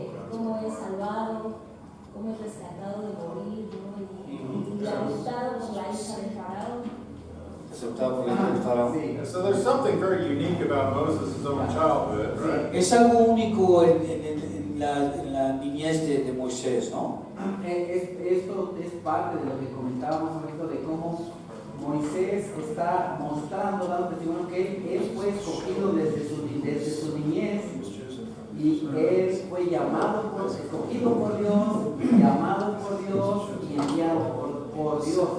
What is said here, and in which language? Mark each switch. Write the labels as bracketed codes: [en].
[es] Cómo es salvado, cómo es rescatado de morir, ¿no? Y adoptado por la hija de Faraón. Aceptado por la hija de Faraón. [en] So there's something very unique about Moses' own childhood, right? [es] Es algo único en la niñez de Moisés, ¿no? Esto es parte de lo que comentábamos ahorita de cómo Moisés está mostrando, dando testimonio que él fue escogido desde su niñez y él fue escogido por Dios, llamado por Dios y enviado por Dios.